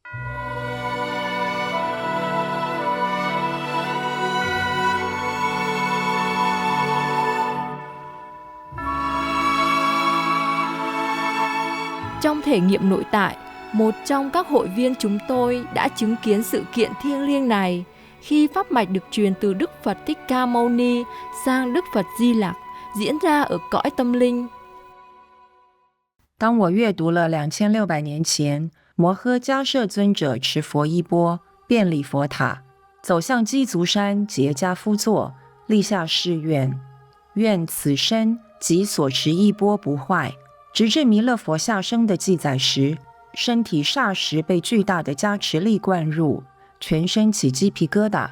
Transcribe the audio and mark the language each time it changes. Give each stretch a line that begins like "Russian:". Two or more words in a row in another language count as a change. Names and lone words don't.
Vietnamese: Trong thể nghiệm nội tại, một trong các hội viên chúng tôi đã chứng kiến sự kiện thiêng liêng này khi pháp mạch được truyền từ Đức Phật Thích Ca Mâu Ni sang Đức Phật Di Lặc diễn ra ở cõi tâm linh.
Chinese: 当我阅读了2600年前摩诃迦摄尊者持佛衣钵，遍礼佛塔，走向鸡足山结跏趺坐，立下誓愿，愿此身及所持衣钵不坏，直至弥勒佛下生的记载时，身体霎时被巨大的加持力灌入，全身起鸡皮疙瘩。